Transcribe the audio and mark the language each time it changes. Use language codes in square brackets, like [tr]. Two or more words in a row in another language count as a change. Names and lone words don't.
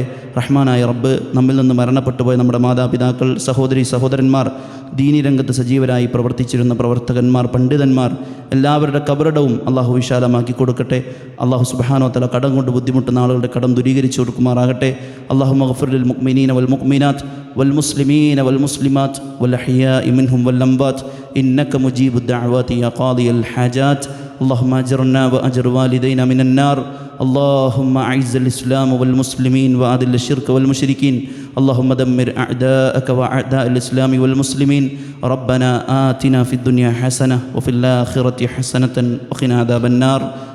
[ml] റഹ്മാനായ റബ്ബ് നമ്മിൽ നിന്ന് മരണപ്പെട്ടു പോയ നമ്മുടെ മാതാപിതാക്കൾ, സഹോദരന്മാർ, ദീനി രംഗത്ത് സജീവരായി പ്രവർത്തിച്ചിരുന്ന പ്രവർത്തകന്മാർ, പണ്ഡിതന്മാർ, എല്ലാവരുടെ കബറിടവും അള്ളാഹു വിശാലമാക്കി കൊടുക്കട്ടെ. അള്ളാഹു [ar] سبحانه وتعالى [ml] കടം കൊണ്ട് ബുദ്ധിമുട്ടുന്ന ആളുകളുടെ കടം ദൂരീകരിച്ചു കൊടുക്കുമാറാകട്ടെ. [ar] اللهم اغفر للمؤمنين والمؤمنات والمسلمين والمسلمات والأحياء منهم والأموات إنك مجيب الدعوات يا قاضي الحاجات. اللهم أجرنا وأجر والدينا من النار. اللهم أعز الإسلام والمسلمين وأذل الشرك والمشركين. اللهم دمر أعداءك وأعداء الإسلام والمسلمين. ربنا آتنا في الدنيا حسنة وفي الآخرة حسنة وقنا عذاب النار.